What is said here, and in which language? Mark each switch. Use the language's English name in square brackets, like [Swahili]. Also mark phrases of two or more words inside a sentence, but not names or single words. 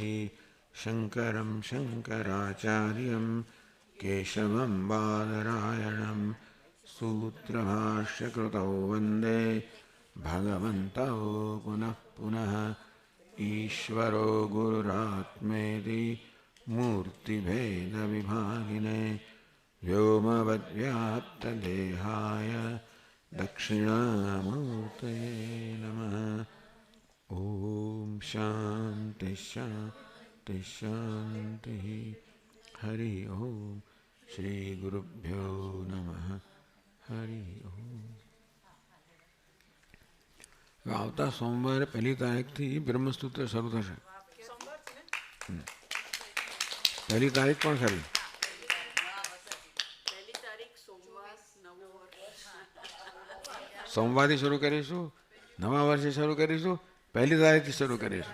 [Sanskrit] शङ्करं शङ्कराचार्यं केशवं बादरायणं सूत्रभाष्यकृतौ वन्दे भगवन्तौ पुनः पुनः ईश्वरो गुरुरात्मेति मूर्तिभेदविभागिने व्योमवद्व्याप्तदेहाय दक्षिणामूर्तये नमः। ॐ शान्ति शान्ति शान्तिः। हरि ओम। श्री गुरुभ्यो नमः। हरि ओम। [Gujarati] આવતા સોમવારે 1 તારીખથી બ્રહ્મસૂત્ર શરૂ થશે. 1 તારીખ પણ ખરી. સોમવારથી શરૂ કરીશું, નવા વર્ષે શરૂ કરીશું, 1 તારીખથી શરૂ કરીશું.